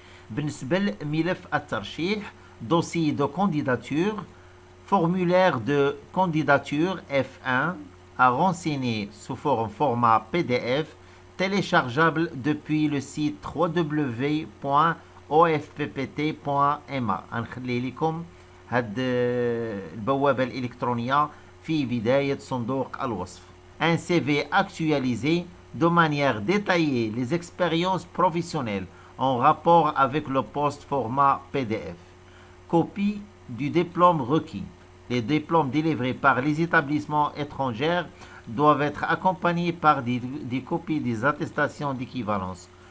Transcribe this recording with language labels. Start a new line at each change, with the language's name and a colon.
Arabic: بالنسبة لملف الترشيح،
French: dossier de candidature, formulaire de candidature F1 à renseigner sous format PDF téléchargeable depuis le site www.ofppt.ma.
Arabic: غنخلي لكم هاد البوابة الإلكترونية في بداية صندوق الوصف.
French: Un CV actualisé de manière détaillée les expériences professionnelles en rapport avec le poste format PDF. Copie du diplôme requis. Les diplômes délivrés par les établissements étrangers doivent être accompagnés par des copies des attestations d'équivalence.